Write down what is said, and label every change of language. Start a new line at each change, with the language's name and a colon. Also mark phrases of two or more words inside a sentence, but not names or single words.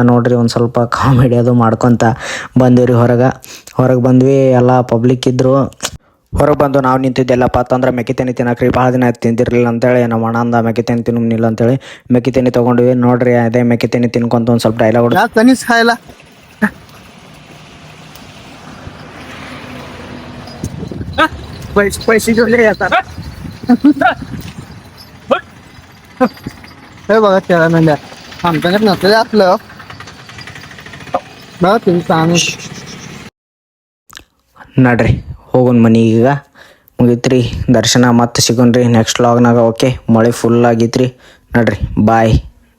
Kannada: ನೋಡ್ರಿ ಒಂದು ಸ್ವಲ್ಪ ಕಾಮಿಡಿ ಅದು ಮಾಡ್ಕೊತ ಬಂದೀವ್ರಿ ಹೊರಗೆ ಬಂದ್ವಿ. ಎಲ್ಲ ಪಬ್ಲಿಕ್ ಇದ್ದರು. ಹೊರಗೆ ಬಂದು ನಾವು ನಿಂತಿದ್ದೆಲ್ಲಪ್ಪ ಅಂತಂದ್ರೆ ಮೆಕ್ಕಿತೇನಿ ತಿನ್ನಕ್ರಿ. ಭಾಳ ದಿನ ತಿಂದಿರಲಿಲ್ಲ ಅಂತೇಳಿ ನಮ್ಮ ಅಣ್ಣಂದ ಮೆಕ್ಕಿತೇನಿ ತಿನ್ನಲಿಲ್ಲ ಅಂತೇಳಿ ಮೆಕ್ಕಿತೇನಿ ತೊಗೊಂಡ್ವಿ. ನೋಡ್ರಿ ಅದೇ ಮೆಕ್ಕಿತೇನಿ ತಿನ್ಕೊಂತ ಒಂದು ಸ್ವಲ್ಪ ಡೈಲಾಗ್
Marathi: पैसे जोडले येतात. हे बघा त्याला म्हणजे आमच्याकडे नसले आपलं बघा तुम्ही सांग.
Kannada: ನಡ್ರಿ ಹೋಗೋಣ ಮನೆಗೆ. ಈಗ ಮುಗೀತ್ರಿ ದರ್ಶನ. ಮತ್ತೆ ಸಿಗೋಣ್ರಿ
English: next vlogನಾಗ.
Kannada: ಓಕೆ, ಮಳೆ ಫುಲ್ ಆಗೈತ್ರಿ. ನಡ್ರಿ ಬಾಯ್.